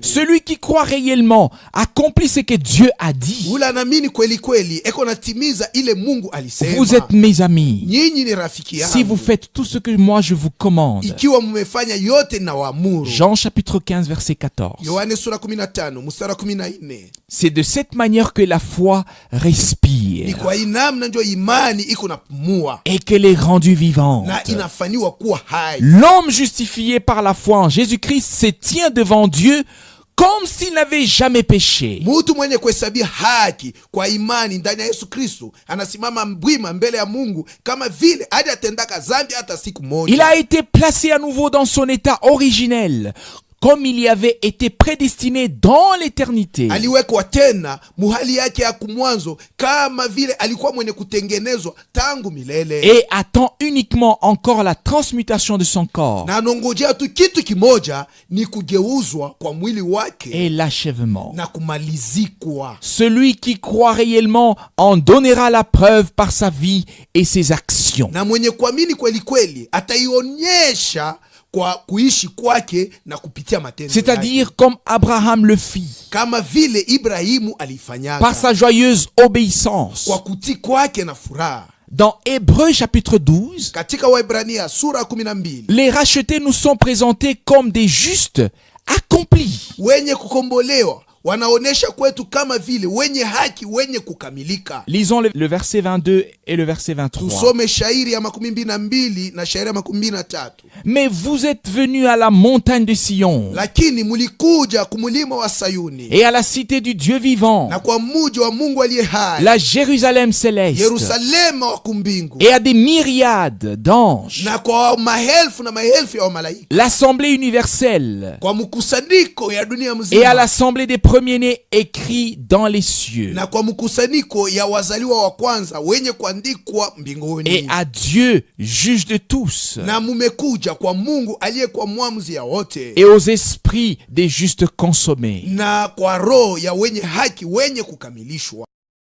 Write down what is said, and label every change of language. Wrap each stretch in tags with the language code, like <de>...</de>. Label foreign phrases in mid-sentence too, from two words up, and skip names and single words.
<fr>Celui qui croit réellement accomplit ce que Dieu a dit.</fr> <sw>Ule anaamini kweli kweli eko natimiza ile Mungu alisema.</sw> <fr>Vous êtes mes amis</fr> <sw>Nyinyi ni rafiki yangu</sw> <fr>si vous faites tout ce que moi je vous commande.</fr> <sw>ikiwa mmefanya yote na waamuru.</sw> <fr>Jean chapitre 15 verset 14.</fr> <sw>Yohane sura 15 mstari 14.</sw> <fr>C'est de cette manière que la foi</fr> <sw>Ni</sw> <fr>respire</fr> <sw>kwa hii namna ndio imani iko napumua</sw> <fr>et qu'elle est rendue vivante.</fr> <sw>na inafanywa kuwa hai.</sw> <fr>L'homme justifié par la foi en Jésus-Christ se tient devant Dieu comme s'il n'avait jamais péché.</fr> <sw>Mtu mwenye kuhesabia haki kwa imani ndani ya Yesu Kristo anasimama mbwima mbele ya Mungu kama vile hadi atendaka dhambi hata siku moja.</sw> <fr>Il a été placé à nouveau dans son état originel, comme il y avait été prédestiné dans l'éternité.</fr> <sw>Aliwekwa tena muhali yake ya kumwanzo kama vile alikuwa mwenye kutengenezwa tangu milele.</sw> <fr>Et attend uniquement encore la transmutation de son corps</fr> <sw>Na anongojea tu kitu kimoja, ni kugeuzwa kwa mwili wake</sw> <fr>et l'achèvement.</fr> <sw>na kumalizikwa.</sw> <fr>Celui qui croit réellement en donnera la preuve par sa vie et ses actions.</fr> <sw>Na mwenye kuamini kweli kweli ataionyesha kwa kuishi kwake na kupitia matendo yake,</sw> <fr>C'est-à-dire comme Abraham le fit,</fr> <sw>kama vile Ibrahimu alifanyaka</sw> <fr>par sa joyeuse obéissance.</fr> <sw>kwa kutii kwake na furaha.</sw> <fr>Dans Hébreux chapitre 12,</fr> <sw>Katika Waebrania sura 12,</sw> <fr>les rachetés nous sont présentés comme des justes accomplis.</fr> <sw>wenye kukombolewa wanaonesha kwetu kama vile wenye haki, wenye kukamilika.</sw> <fr>Lisons le verset 22 et le verset 23.</fr> <sw>Tusome shairi ya 22 na shairi ya 23.</sw> <fr>Mais vous êtes venus à la montagne de Sion</fr> <sw>Lakini mulikuja kumulima wa Sayuni</sw> <fr>et à la cité du Dieu vivant,</fr> <sw>na kwa muji wa Mungu aliye hai,</sw> <fr>la Jérusalem céleste,</fr> <sw>Yerusalema wa kumbingu,</sw> <fr>et à des myriades d'anges,</fr> <sw>na kwa maelfu na maelfu ya malaika,</sw> <fr>l'assemblée universelle</fr> <sw>kwa mkusanyiko ya dunia</sw> <fr>et à</fr> <sw>mzima,</sw> <fr>l'assemblée des premiers-nés écrits dans les cieux,</fr> <sw>na kwa mkusanyiko ya wazaliwa wa kwanza wenye kuandikwa</sw> <fr>et</fr> <sw>mbinguni.</sw> <fr>à Dieu, juge de tous,</fr> <sw>Na mumekuja kwa Mungu aliyekuwa mwamuzi ya wote,</sw> <fr>et aux esprits des justes consommés.</fr> <sw>na kwa roho ya wenye haki wenye kukamilishwa.</sw>